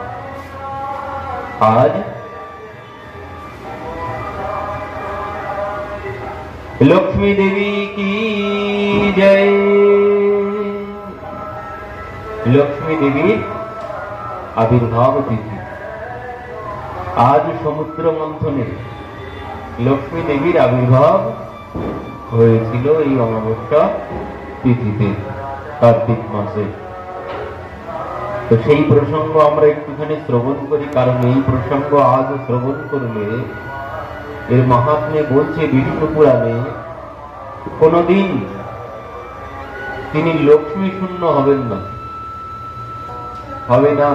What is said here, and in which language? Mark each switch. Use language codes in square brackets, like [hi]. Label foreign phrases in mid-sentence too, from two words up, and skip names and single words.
[hi] आज लक्ष्मी देवी की जय। [bn] লক্ষ্মী দেবী আবির্ভাব তিথি। আজ সমুদ্র মন্থনে লক্ষ্মী দেবীর আবির্ভাব হয়েছিল এই অমাবস্যা তিথিতে কার্তিক মাসে। তো সেই প্রসঙ্গ আমরা একটুখানি শ্রবণ করি, কারণ এই প্রসঙ্গ আজ শ্রবণ করলে এর মাহাত্ম্যে বলছে বিষ্ণু পুরাণে কোনদিন তিনি লক্ষ্মী শূন্য হবেন না, হবে না।